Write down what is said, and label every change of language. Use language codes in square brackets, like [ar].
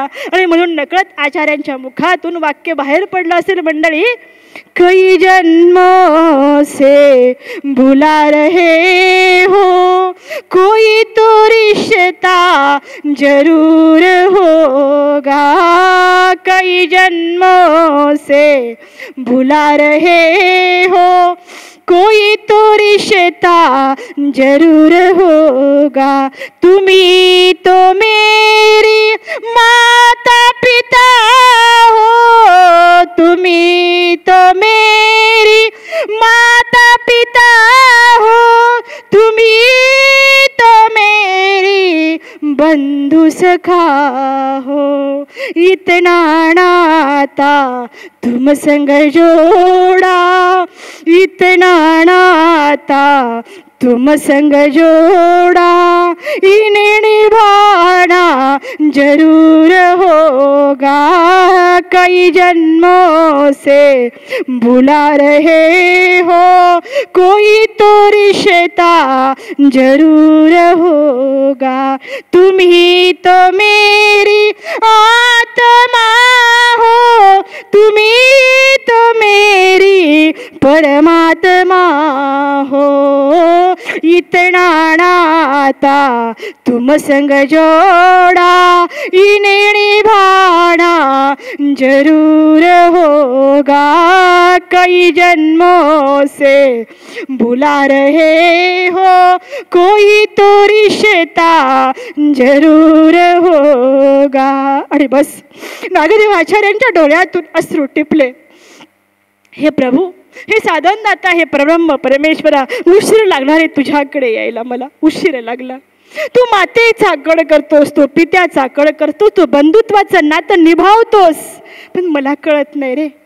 [mr] आणि म्हणून नकळत आचार्यांच्या मुखातून वाक्य बाहेर पडलं असेल मंडळी, [hi] कई जन्मों से भुला रहे हो, कोई तो रिश्ता जरूर होगा. कई जन्मों से भुला रहे हो, कोई तो रिश्ता जरूर होगा. तुम्ही तो मेरी माता पिता हो, तुम्ही तो मेरी माता पिता हो, तुम्ही तो मेरी बंधु सखा हो. इतना नाता तुम संग जोड़ा, इतना नाता तुम संग जोड़ा, इन्हें निभाना जरूर होगा. कई जन्मों से भुला रहे हो, कोई तो रिश्ता जरूर होगा. तुम ही तो मेरी आत्मा हो, तुम ही तो मेरी परमात्मा हो. इतना नाता तुम संग जोड़ा, इन्हें निभाना जरूर होगा. कई जन्मों से भुला रहे हो, कोई तो रिश्ता जरूर होगा. [mr] आणि बस नागदेव आचार्यांच्या डोळ्यातून अश्रू टिपले. हे प्रभू, हे साधनदाता, हे परब्रह्म परमेश्वरा, उशीर लागणार आहे तुझ्याकडे यायला, मला उशीर लागला. तू मातेचा कड करतोस, तू पित्याचा कड करतोस, तू बंधुत्वाचं नातं निभावतोस, पण मला कळत नाही रे.